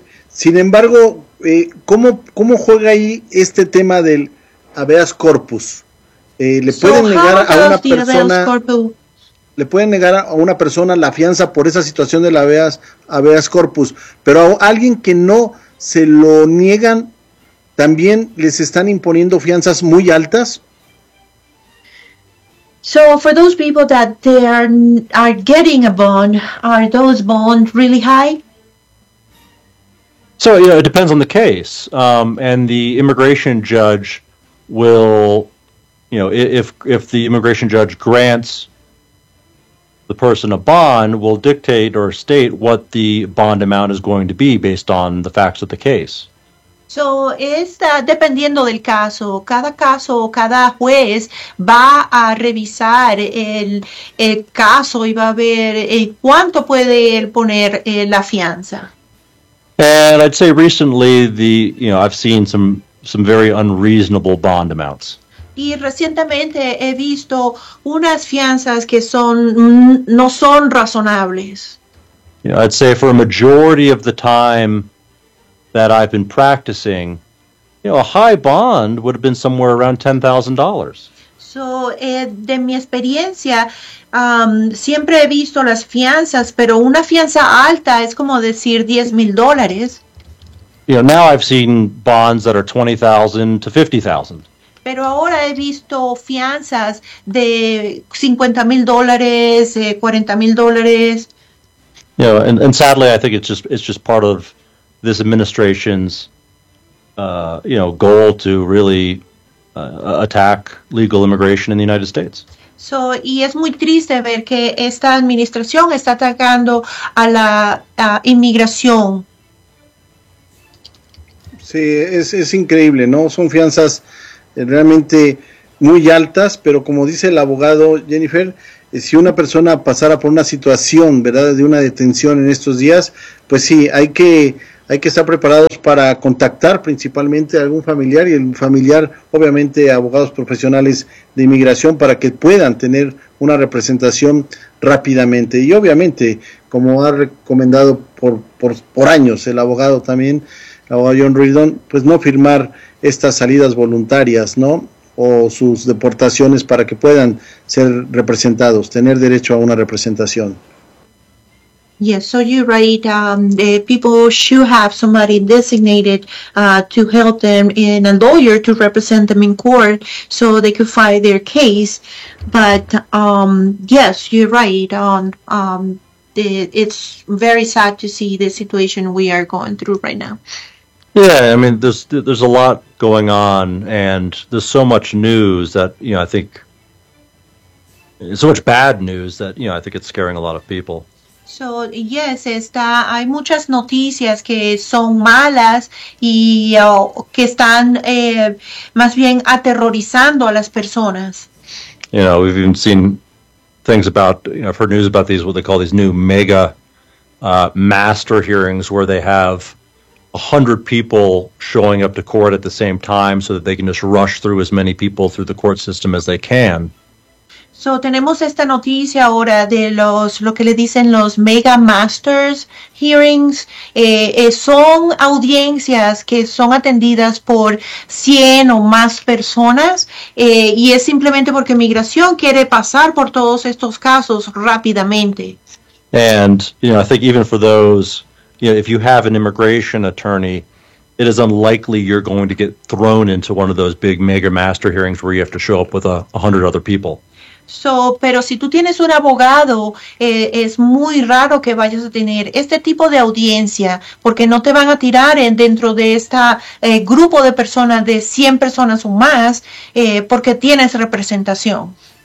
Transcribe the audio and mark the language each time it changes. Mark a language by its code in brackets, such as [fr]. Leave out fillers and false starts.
[es] Sin embargo, ¿cómo juega ahí este tema del habeas corpus? ¿Le pueden negar a una persona? le pueden negar a una persona la fianza por esa situación del habeas corpus, pero a alguien que no se lo niegan, ¿también les están imponiendo fianzas muy altas? [en] So for those people that they are getting a bond, are those bonds really high? So, you know, it depends on the case. And the immigration judge will, you know, if the immigration judge grants the person a bond, will dictate or state what the bond amount is going to be based on the facts of the case. [es] So, está dependiendo del caso, cada juez va a revisar el caso y va a ver cuánto puede él poner la fianza. [en] And I'd say recently I've seen some very unreasonable bond amounts. [es] Y recientemente he visto unas fianzas que son no son razonables. [en] You know, I'd say for a majority of the time that I've been practicing, you know, a high bond would have been somewhere around $10,000. [es] So, de mi experiencia, siempre he visto las fianzas, pero una fianza alta es como decir $10,000. [en] You know, now I've seen bonds that are $20,000 to $50,000. [es] Pero ahora he visto fianzas de $50,000, $40,000. [en] You know, and sadly, I think it's just part of this administration's, goal to really attack legal immigration in the United States. [es] So, y es muy triste ver que esta administración está atacando a la inmigración. Sí, es increíble, ¿no? Son fianzas realmente muy altas, pero como dice el abogado Jennifer, si una persona pasara por una situación, ¿verdad?, de una detención en estos días, pues sí, hay que estar preparados para contactar principalmente a algún familiar y el familiar, obviamente, abogados profesionales de inmigración para que puedan tener una representación rápidamente. Y obviamente, como ha recomendado por años el abogado también, el abogado John Reardon, pues no firmar estas salidas voluntarias, ¿no?, o sus deportaciones para que puedan ser representados, tener derecho a una representación. [en] Yes, so you're right. People should have somebody designated to help them in a lawyer to represent them in court so they could file their case. But yes, you're right. It's very sad to see the situation we are going through right now. Yeah, I mean, there's a lot going on and there's so much news that, you know, I think, so much bad news that, you know, I think it's scaring a lot of people. So, yes, [es] hay muchas noticias que son malas y que están más bien aterrorizando a las personas. [en] You know, we've even seen things about, you know, I've heard news about these, what they call these new mega master hearings where they have 100 people showing up to court at the same time so that they can just rush through as many people through the court system as they can. [es] So, tenemos esta noticia ahora de lo que le dicen los Mega Masters Hearings. Son audiencias que son atendidas por 100 o más personas. Y es simplemente porque Migración quiere pasar por todos estos casos rápidamente. [en] And, you know, I think even for those, you know, if you have an immigration attorney, it is unlikely you're going to get thrown into one of those big Mega Master Hearings where you have to show up with 100 other people. [es] So, pero si tú tienes un abogado, es muy raro que vayas a tener este tipo de audiencia, porque no te van a tirar dentro de este grupo de personas, de 100 personas o más, porque tienes representación.